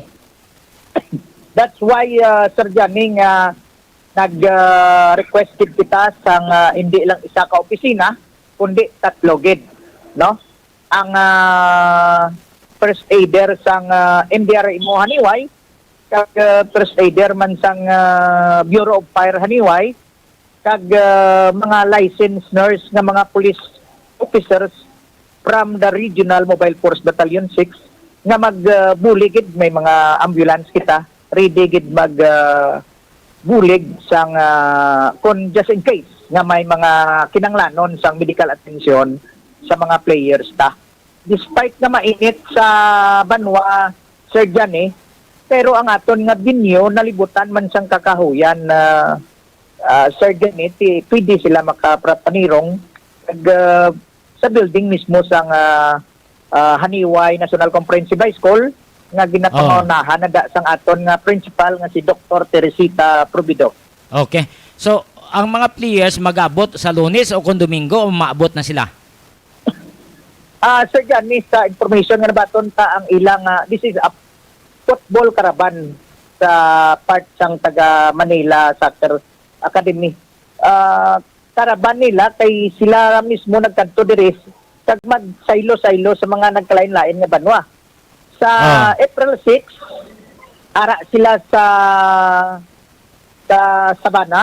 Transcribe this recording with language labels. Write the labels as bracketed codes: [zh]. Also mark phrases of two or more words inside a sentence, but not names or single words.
[en] That's why [hil] Sir Johnny nga nag-requested kita sa hindi lang isa ka opisina kundi tatlo gid, no? Ang first aider sang MDR imo Haniway, kag first aider man sang Bureau of Fire Haniway, kag mga [en] licensed nurse [hil] nga mga [en] police officers from the Regional Mobile Force Battalion 6 [hil] nga magbuligid, may mga ambulance kita ready gid mag bulig sang kung [en] just in case [hil] nga may mga kinanglanon sang [en] medical attention [hil] sa mga players ta. Despite na mainit sa Banwa, Sir Johnny, pero ang aton nga binyo nalibutan man sang kakahuyan Sir Johnny, pwede sila makaprapanirong sa building mismo sang Haniway National Comprehensive High School nga ginapangunahan na sang aton nga principal nga si Dr. Teresita Provido. Okay. So ang mga players mag-abot sa Lunes o kung Domingo o maabot na sila? Sir Johnny, sa information nga nabaton ta ang ilang [en] this is a football caravan [hil] sa part sang taga Manila Soccer Academy. Caravan nila kay sila mismo nagkanto diri kag magsaylo-saylo sa mga nagkalain-lain nga banwa. Sa April 6, ara sila sa Sabana.